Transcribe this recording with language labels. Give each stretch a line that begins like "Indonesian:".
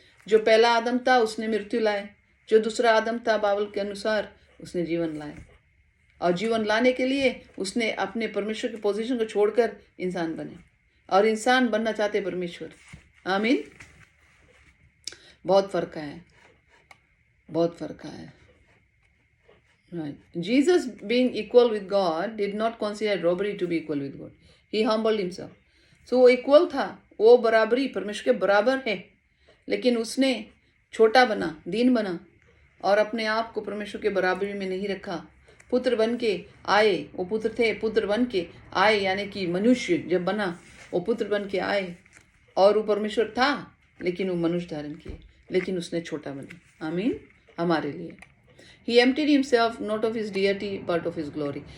Hindi: जो पहला आदम था उसने मृत्यु लाए, जो दूसरा आदम था बाइबल के अनुसार उसने जीवन लाए, और जीवन लाने के लिए उसने अपने परमेश्वर की पोजीशन को छोड़कर इंसान बने, और इंसान बनना चाहते परमेश्वर। आमीन। बहुत फर्क है, बहुत फर्क है।
English: Right. Jesus, being equal with God, did not consider robbery to be equal with God. He humbled himself.
Hindi: So वो इक्वल था, वो बराबरी परमेश्वर के बराबर है, लेकिन उसने छोटा बना, दीन बना, और अपने आप को परमेश्वर के बराबरी में नहीं रखा। पुत्र बन के आए, वो पुत्र थे, पुत्र बन के आए, यानी कि मनुष्य जब बना वो पुत्र बन के आए, और वो परमेश्वर था लेकिन वो मनुष्य धारण किए, लेकिन उसने छोटा बना। आमीन। हमारे लिए
English: He emptied himself not of his deity but of his glory.